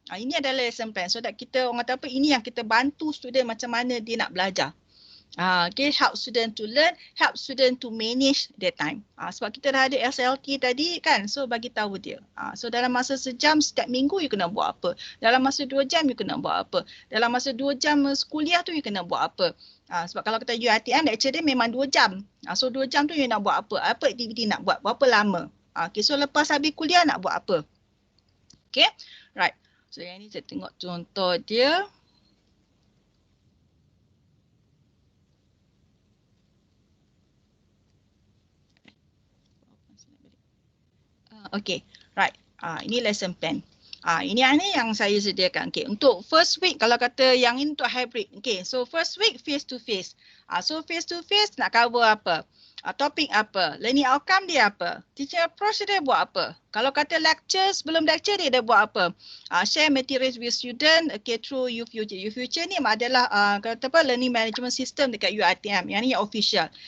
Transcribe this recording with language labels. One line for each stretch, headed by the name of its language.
Malay: Ini adalah
English: lesson plan so that
Malay: kita orang kata apa, ini yang kita bantu student macam mana dia nak belajar.
English: Okay, help student to learn, help student to manage their time.
Malay: Sebab kita dah ada SLT tadi kan, so bagi tahu dia. So dalam masa sejam setiap minggu you kena buat apa. Dalam masa 2 jam you kena buat apa. Dalam masa 2 jam kuliah tu you kena buat apa. Sebab kalau kita UiTM lecture dia memang 2 jam. So 2 jam tu you nak buat apa. Apa aktiviti nak buat, berapa lama. Okay, so lepas habis kuliah nak buat apa. Okay, right. So yang ni saya tengok contoh dia. Okay, right. Ini lesson plan. Ini yang saya sediakan. Okay. Untuk first week, kalau kata yang ini untuk hybrid. Okay.
English: So first week face to face.
Malay: So face to face nak cover apa? Topik apa?
English: Learning outcome
Malay: dia apa?
English: Teaching approach
Malay: dia buat apa? Kalau kata lecture, sebelum lecture dia buat apa?
English: Share materials with student, okay, through UiFuture.
Malay: UiFuture ni adalah kata apa,
English: learning management system
Malay: dekat UiTM. Yang ni yang official.